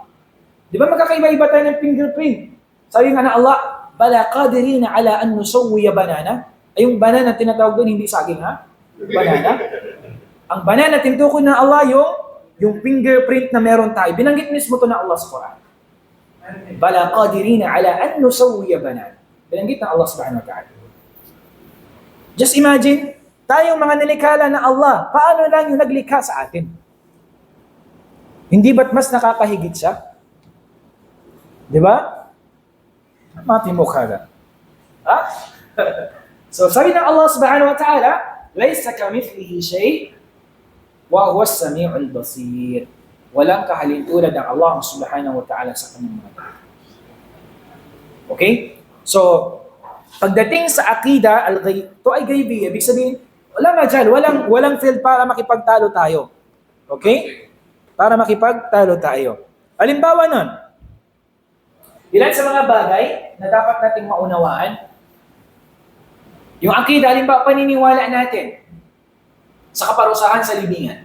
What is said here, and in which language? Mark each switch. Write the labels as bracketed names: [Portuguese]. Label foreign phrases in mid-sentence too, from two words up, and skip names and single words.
[Filipino] Di ba magkakaiba-iba tayo ng fingerprint? Sabi nga ng Allah, [Arabic] بلى قادرين على أن نسوي بنانه. [Filipino] Ay yung banana tinatawag doon, hindi saging ha? Banana. Ang banana, tinutukoy ng Allah yung fingerprint na meron tayo. Binanggit mismo to ng Allah sa Quran. [Arabic] بلى قادرين على أن نسوي بنانه. [Filipino] Binanggit ng Allah [Arabic] سبحانه وتعالى. [English] Just imagine, [Filipino] tayong mga nilikha ng Allah, paano lang yung naglikha sa atin? Hindi ba't mas nakakahigit siya? Di ba? Mati mo ka. So sabi ng Allah [Arabic] سبحانه وتعالى, ليس كمثله شيء وهو السميع البصير. [Filipino] Walang kahalintulad ng Allah [Arabic] سبحانه وتعالى [Filipino] sa kanyang mga tao. Okay? So, pagdating sa akida, ito ay gaybiyya. Ibig sabihin, walang field para makipagtalo tayo. Okay? Para makipagtalo tayo. Halimbawa nun, ilan sa mga bagay na dapat nating maunawaan, yung akida, halimbawa, paniniwala natin sa kaparusahan sa libingan.